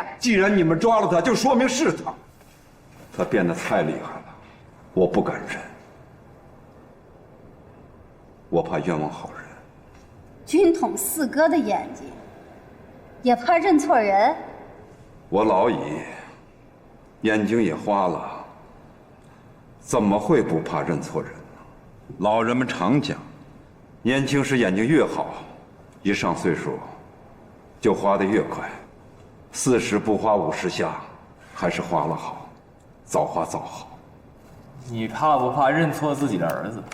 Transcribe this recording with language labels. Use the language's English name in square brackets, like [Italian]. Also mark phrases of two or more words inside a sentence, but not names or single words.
[Chinese] 既然你們抓了他，就說明是他。他變得太厲害了，我不敢認。我怕冤枉好人。軍統四哥的眼睛，也怕認錯人。我老矣，眼睛也花了。怎麼會不怕認錯人呢？老人們常講，年輕時眼睛越好，一上歲數就花得越快。40不花50下，還是花了好，早花早好。你怕不怕認錯自己的兒子？